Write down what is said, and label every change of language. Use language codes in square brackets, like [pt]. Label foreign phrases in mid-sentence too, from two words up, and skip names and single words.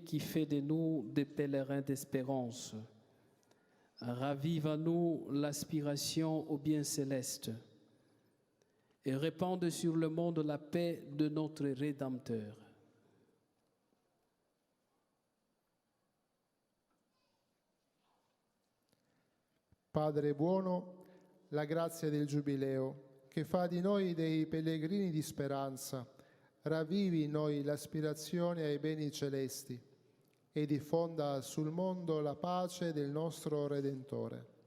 [fr] qui fait de nous des pèlerins d'espérance ravive en nous l'aspiration au bien céleste et répande sur le monde la paix de notre Rédempteur. [it] Padre buono, la grazia del Giubileo, che fa di noi dei pellegrini di speranza, ravvivi in noi l'aspirazione ai beni celesti e diffonda sul mondo la pace del nostro Redentore.